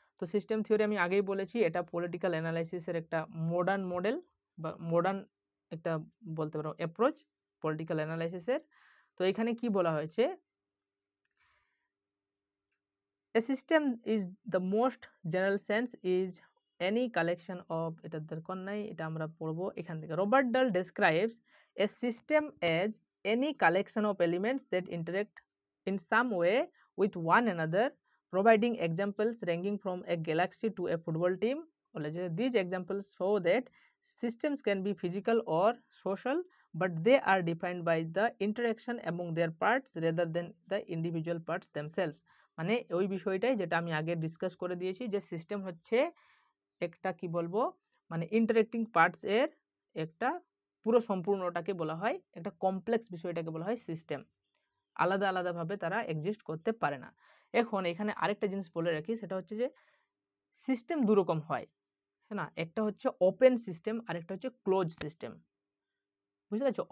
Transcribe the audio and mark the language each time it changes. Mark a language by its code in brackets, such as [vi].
[bn] তো system theory আমি আগেই বলেছি, এটা পলিটিক্যাল অ্যানালাইসিসের একটা মডার্ন মডেল, বা মডার্ন একটা বলতে পারো অ্যাপ্রোচ পলিটিক্যাল অ্যানালাইসিসের। তো এখানে কি বলা হয়েছে, [en] a system is the most general sense is any collection of, [bn] এটার দরকার নাই, এটা আমরা পড়বো এখান থেকে। [en] Robert Dahl describes a system as any collection of elements that interact in some way with one another, providing examples ranging from a galaxy to a football team. These examples show that systems can be physical or social, but they are defined by the interaction among their parts rather than the individual parts themselves. [bn] মানে ওই বিষয়টাই যেটা আমি আগে discuss করে দিয়েছি, যে system হচ্ছে একটা কি বলবো, মানে ইন্টারেক্টিং পার্টস এর একটা পুরো সম্পূর্ণটাকে বলা হয়, একটা কমপ্লেক্স বিষয়টাকে বলা হয় সিস্টেম। আলাদা আলাদাভাবে তারা এক্সিস্ট করতে পারে না। এখন এখানে আরেকটা জিনিস বলে রাখি, সেটা হচ্ছে যে সিস্টেম দুরকম হয়, হ্যাঁ না, একটা হচ্ছে ওপেন সিস্টেম আর একটা হচ্ছে ক্লোজ সিস্টেম। বুঝতে পারছো?